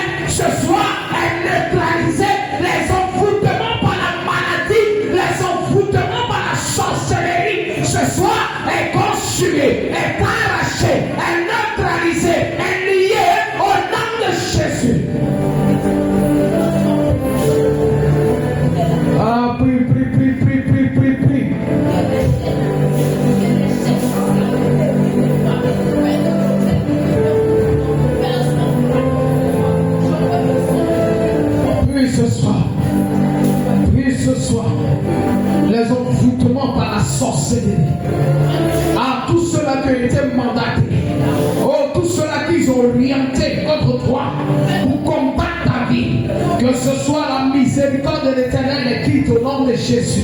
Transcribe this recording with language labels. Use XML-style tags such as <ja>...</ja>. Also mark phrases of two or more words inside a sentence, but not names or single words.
<fr>Ce soir est neutralisé, les envoûtements par la maladie, les envoûtements par la sorcellerie. Ce soir est consumé, est arraché, est neutralisé, est lié au nom de Jésus. Ah, prie, prie, prie, prie, prie, prie, prie. Prie ce soir. Prie ce soir. Les envoûtements par la sorcellerie. Ah, tous ceux-là qui ont été mandatés. Oh, tous ceux-là qui ont orienté contre toi pour combattre ta vie. Que ce soit la miséricorde de l'Éternel les quitte au nom de Jésus.</fr>